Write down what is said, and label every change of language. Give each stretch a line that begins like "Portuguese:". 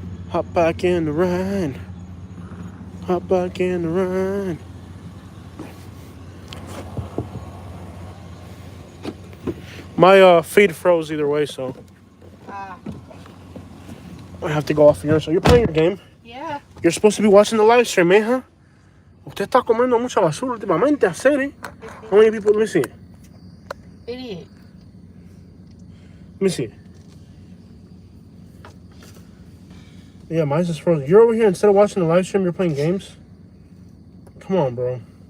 English: Hop back in the ride. Hop back in the ride. My feed froze either way, so I have to go off here. So you're playing your game. Yeah. You're supposed to be watching the live stream, huh?
Spanish: Usted está comiendo mucha basura últimamente, hacer, eh?
English: How many people? Let me see. 88. Let me see. Yeah, mine's just frozen. You're over here, instead of watching the live stream, you're playing games? Come on, bro.